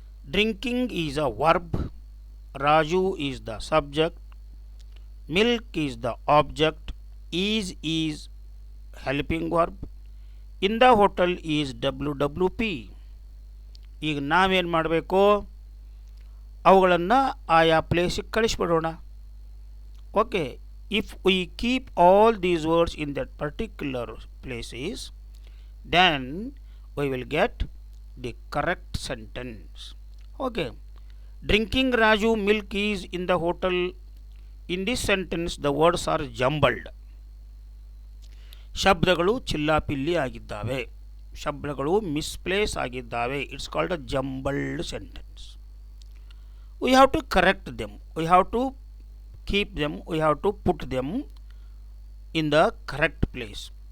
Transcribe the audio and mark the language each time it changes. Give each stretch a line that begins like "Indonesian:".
English: Drinking is a verb, Raju is the subject, milk is the object, is helping verb, in the hotel is WWP.
Kannada: ಈಗ ನಾವೇನು ಮಾಡಬೇಕು? ಅವುಗಳನ್ನು ಆಯಾ ಪ್ಲೇಸಿಗೆ ಕಳಿಸ್ಬಿಡೋಣ.
English: Okay, if we keep all these words in that particular places, then we will get the correct sentence. Okay, drinking Raju milk is in the hotel. In this sentence the words are jumbled.
Kannada: ಶಬ್ದಗಳು ಚಿಲ್ಲಾಪಿಲ್ಲಿ ಆಗಿದ್ದಾವೆ, ಶಬ್ದಗಳು misplace ಆಗಿದ್ದಾವೆ.
English: It's called a jumbled sentence. We have to correct them, we have to keep them, we have to put them in the correct place.